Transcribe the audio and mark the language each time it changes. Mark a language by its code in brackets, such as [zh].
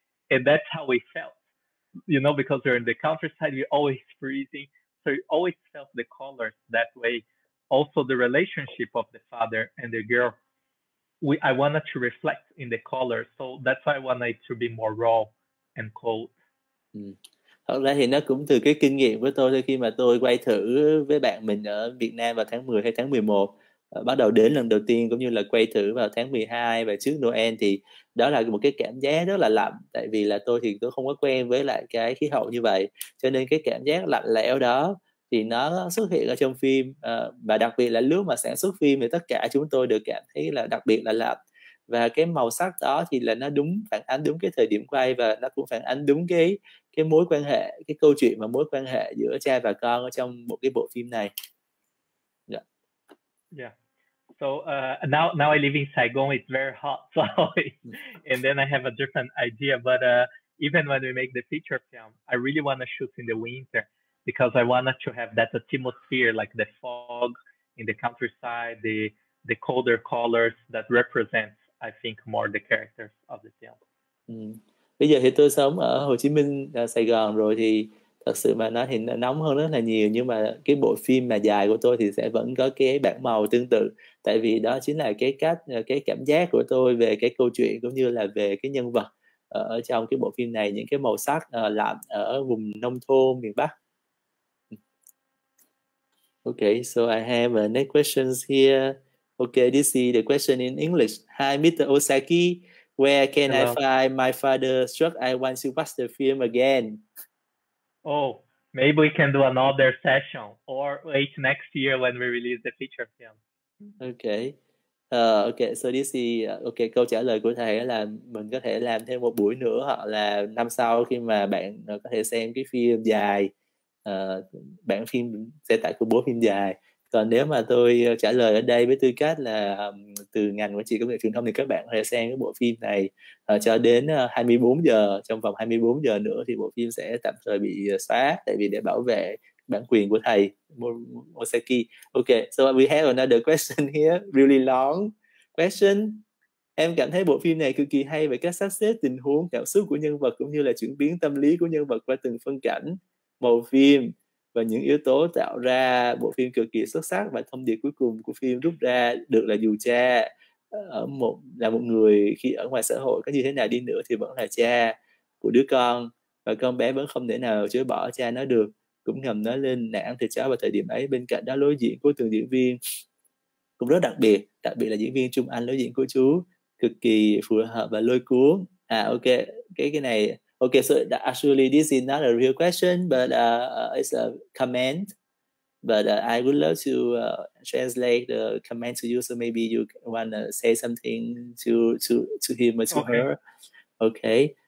[en] And that's how we felt, you know, because we're in the countryside, we're always freezing. So we always felt the colors that way. Also the relationship of the father and the girl, I wanted to reflect in the colors. So that's why I wanted to be more raw and cold. [vi] Thật ra thì nó cũng từ cái kinh nghiệm của tôi thôi, khi mà tôi quay thử với bạn mình ở Việt Nam vào tháng 10 hay tháng 11, bắt đầu đến lần đầu tiên cũng như là quay thử vào tháng 12 và trước Noel, thì đó là một cái cảm giác rất là lạnh, tại vì là tôi không có quen với lại cái khí hậu như vậy, cho nên cái cảm giác lạnh lẽo đó thì nó xuất hiện ở trong phim, và đặc biệt là lúc mà sản xuất phim thì tất cả chúng tôi đều cảm thấy là đặc biệt là lạnh, và cái màu sắc đó thì là nó phản ánh đúng cái thời điểm quay, và nó cũng phản ánh đúng cái mối quan hệ, cái câu chuyện và mối quan hệ giữa cha và con ở trong một cái bộ phim này. [en] Yeah. So now I live in Saigon. It's very hot, so and then I have a different idea. But even when we make the feature film, I really want to shoot in the winter because I wanted to have that atmosphere, like the fog in the countryside, the colder colors that represents, I think, more the characters of the film. [vi] Bây giờ thì tôi sống ở Hồ Chí Minh, Sài Gòn rồi, thì thật sự mà nói thì nóng hơn rất là nhiều, nhưng mà cái bộ phim mà dài của tôi thì sẽ vẫn có cái bảng màu tương tự, tại vì đó chính là cái cảm giác của tôi về cái câu chuyện cũng như là về cái nhân vật ở trong cái bộ phim này, những cái màu sắc lạnh ở vùng nông thôn miền Bắc. [en] Okay, so I have next questions here. Okay, this is the question in English. Hi, Mr. Osaki. Where can Hello. I find my father's truck? I want to watch the film again. Oh, maybe we can do another session or wait next year when we release the feature film. Okay. Okay, so this is okay, [vi] câu trả lời của thầy là mình có thể làm thêm một buổi nữa, hoặc là năm sau khi mà bạn có thể xem cái phim dài, bản phim sẽ tại của bố phim dài. Còn nếu mà tôi trả lời ở đây với tư cách là từ ngành quản trị công nghệ truyền thông thì các bạn có thể xem cái bộ phim này cho đến 24 giờ. Trong vòng 24 giờ nữa thì bộ phim sẽ tạm thời bị xóa, tại vì để bảo vệ bản quyền của thầy Osaki. [en] Okay, so we have another question here, really long question. [vi] Em cảm thấy bộ phim này cực kỳ hay về cách sắp xếp tình huống, cảm xúc của nhân vật cũng như là chuyển biến tâm lý của nhân vật qua từng phân cảnh, màu phim và những yếu tố tạo ra bộ phim cực kỳ xuất sắc, và thông điệp cuối cùng của phim rút ra được là dù cha là một người khi ở ngoài xã hội có như thế nào đi nữa thì vẫn là cha của đứa con, và con bé vẫn không thể nào chối bỏ cha nó được, cũng ngầm nói lên nản thịt chó vào thời điểm ấy. Bên cạnh đó lối diễn của từng diễn viên cũng rất đặc biệt là diễn viên Trung Anh, lối diễn của chú cực kỳ phù hợp và lôi cuốn. [en] Ok, [vi] cái này [en] okay, so actually this is not a real question, but it's a comment. But I would love to translate the comment to you, so maybe you want to say something to him or to her. Okay.